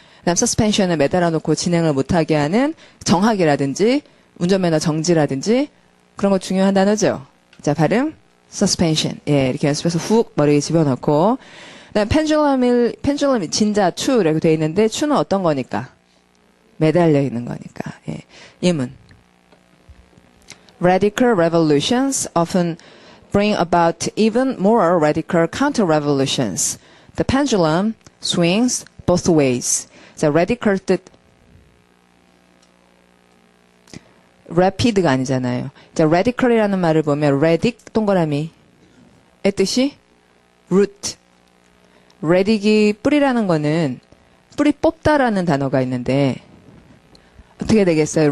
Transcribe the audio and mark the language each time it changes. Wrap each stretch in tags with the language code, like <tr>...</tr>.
<ko>그다음 suspension은 매달아 놓고 진행을 못하게 하는 정학이라든지 운전면허 정지라든지 그런 거 중요한 단어죠. 자, 발음 suspension. 예, 이렇게 연습해서 훅 머리에 집어넣고 그다음 pendulum이 진자 추라고 되어 있는데 추는 어떤 거니까? 매달려 있는 거니까. 예. 예문.</ko> <en>Radical revolutions often bring about even more radical counter-revolutions. The pendulum swings both ways.</en> <ko>자, radical 뜻 rapid가 아니잖아요. 자, radical이라는 말을 보면 radic 동그라미의 뜻이 root. radic이 뿌리라는 거는 뿌리 뽑다라는 단어가 있는데 어떻게 되겠어요?</ko>